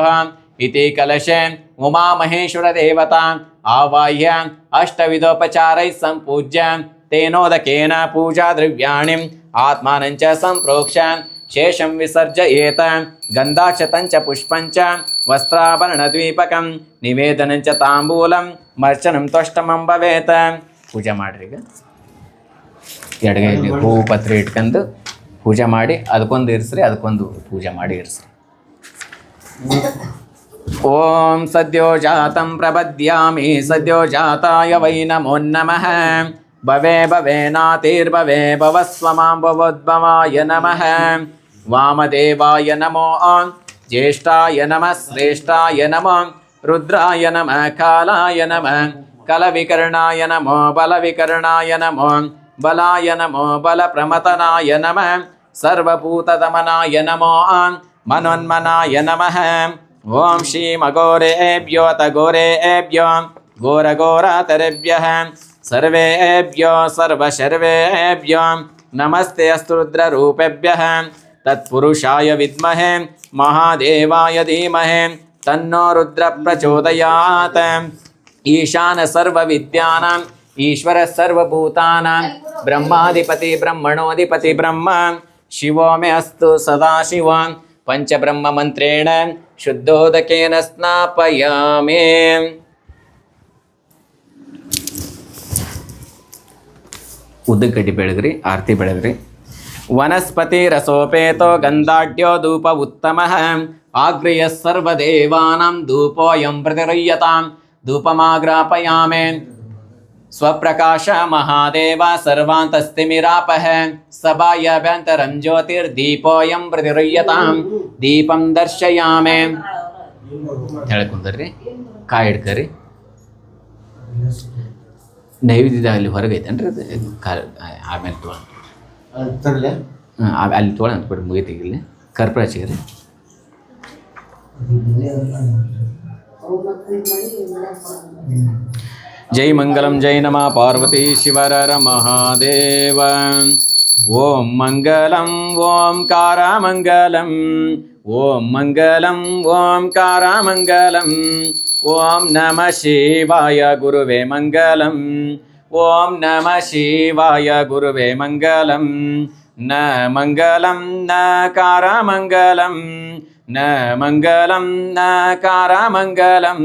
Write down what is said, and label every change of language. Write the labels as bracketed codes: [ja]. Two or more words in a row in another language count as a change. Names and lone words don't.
[sa] ಇತಿ ಕಲಶೆ ಉಮಾ ಮಹೇಶ್ವರ ದೇವತಾ ಆವಾಹ್ಯ ಅಷ್ಟವಿಧೋಪಚಾರೈಃ ಸಂಪೂಜ್ಯ ತೇನೋದಕೇನ ಪೂಜಾ ದ್ರವ್ಯಾಣಿ ಆತ್ಮಾನಂಚ ಸಂಪ್ರೋಕ್ಷ ಶೇಷಂ ವಿಸರ್ಜಯೇತ ಗಂಧಾಕ್ಷತಂಚ ಪುಷ್ಪಂಚ ವಸ್ತ್ರಾಭರಣದ್ವೀಪಕಂ ನಿವೇದನಂಚ ತಾಂಬೂಲಂ ಮರ್ಚನಂ ತ್ವಷ್ಟಮಂ ಭವೇತ. [kn] ಪೂಜೆ ಮಾಡಿರಿ. ಈಗ ಎಡಗೈಲಿ ಹೂವು ಪತ್ರೆ ಇಟ್ಕೊಂಡು ಪೂಜೆ ಮಾಡಿ ಅದಕ್ಕೊಂದು ಇರಿಸ್ರಿ, ಅದಕ್ಕೊಂದು ಪೂಜೆ ಮಾಡಿ ಇರಿಸ್ರಿ. [sa] ಓಂ ಸದ್ಯೋ ಜಾತಂ ಪ್ರಪದ್ಯಾಮಿ ಸದ್ಯೋ ಜಾತಾಯ ವೈ ನಮೋ ನಮಃ. ಭವೆ ಭವೇನಾತಿರ್ಭವೆ ಭವಸ್ವಮಾಂ ಭವೋದ್ಭವಾಯ ನಮಃ. ವಾಮದೇವಾಯ ನಮೋ ಜ್ಯೇಷ್ಠಾಯ ನಮಃ ಶ್ರೇಷ್ಠಾಯ ನಮೋ ರುದ್ರಾಯ ನಮಃ ಕಾಲಾಯ ನಮಃ ಕಲವಿಕರ್ಣಾಯ ನಮೋ ಬಲವಿಕರ್ಣಾಯ ನಮೋ ಬಲಾಯ ನಮೋ ಬಲಪ್ರಮತನಾಯ ನಮಃ ಸರ್ವಭೂತದಮನಾಯ ನಮೋ ಮನೋನ್ಮನಾಯ ನಮಃ. ಓಂ ಶ್ರೀಮಘೋರೇಭ್ಯೋ ತಘೋರೇಭ್ಯೋ ಘೋರಘೋರಾತರೇಭ್ಯಃ ಸರ್ವೇಭ್ಯೋ ಸರ್ವಶರ್ವೇಭ್ಯೋ ನಮಸ್ತೆ ಅಸ್ತು ರುದ್ರರೂಪೇಭ್ಯಃ. ತತ್ಪುರುಷಾಯ ವಿದ್ಮಹೇ ಮಹಾದೇವಾಯ ಧೀಮಹಿ ತನ್ನೋ ರುದ್ರ ಪ್ರಚೋದಯಾತ್. ಈಶಾನ ಸರ್ವವಿದ್ಯಾನಾಂ ಈಶ್ವರ ಸರ್ವಭೂತಾನಾಂ ಬ್ರಹ್ಮಾಧಿಪತಿ ಬ್ರಹ್ಮಣೋಧಿಪತಿ ಬ್ರಹ್ಮ ಶಿವೋ ಮೇ ಅಸ್ತು ಸದಾಶಿವ. ಪಂಚಬ್ರಹ್ಮ ಮಂತ್ರೇಣ ಶುದ್ಧೋದಕೇನ ಸ್ನಾಪಯಾಮಿ. [kn] ಉದ್ದಗಡ್ಡಿ ಬೆಳಗ್ರಿ, ಆರತಿ ಬೆಳಗ್ರಿ. [sa] ವನಸ್ಪತಿ ರಸೋಪೇತೋ ಗಂಧಾಢ್ಯೋ ಧೂಪ ಉತ್ತಮಃ ಆಗ್ರ್ಯ ಸರ್ವದೇವಾನಾಂ ಧೂಪೋಯಂ ಪ್ರತಿರಯ್ಯತಾಂ ಧೂಪಮಾಗ್ರಾಪಯಾಮೆ. ಸ್ವಪ್ರಕಾಶ ಮಹಾದೇವ ಸರ್ವಾಂತಸ್ತಿಮಿರಾಪಹ ಸಭಾಯಾಭ್ಯಂತರಂ ಜ್ಯೋತಿರ್ದೀಪೋಯಂ ಪ್ರತಿರಯ್ಯತಾಂ ದೀಪಂ ದರ್ಶಯಾಮೆ. [kn] ಹೇಳ್ಕೊಂಡ್ರಿ, ಕಾಯಿ ಹಿಡ್ಕರಿ. ನೈವೇದ್ಯದ ಅಲ್ಲಿ ಹೊರಗೈತೇನ್ರಿ ಅದು ಆಮೇಲೆ ತೊಗೊಳ ಅಲ್ಲಿ ತೊಗೊಳ ಅಂದ್ಬಿಟ್ಟು ಮುಗಿತೀಗ ಇಲ್ಲಿ ಕರ್ಪೂರ ಹಚ್ಚಿಗ್ರಿ. [sa] ಜೈ ಮಂಗಲಂ ಜೈ ನಮಃ ಪಾರ್ವತಿ ಶಿವರ ಮಹಾದೇವ. ಓಂ ಮಂಗಲಂ ಓಂಕಾರ ಮಂಗಲಂ ಓಂ ಮಂಗಲಂ ಓಂಕಾರ ಮಂಗಲಂ. ಓಂ ನಮಃ ಶಿವಾಯ ಗುರುವೇ ಮಂಗಲಂ. ಓಂ ನಮಃ ಶಿವಾಯ ಗುರುವೇ ಮಂಗಲಂ. ನ ಮಂಗಲಂ ನಕಾರ ಮಂಗಲಂ ನ ಮಂಗಲಂ ನಕಾರ ಮಂಗಲಂ.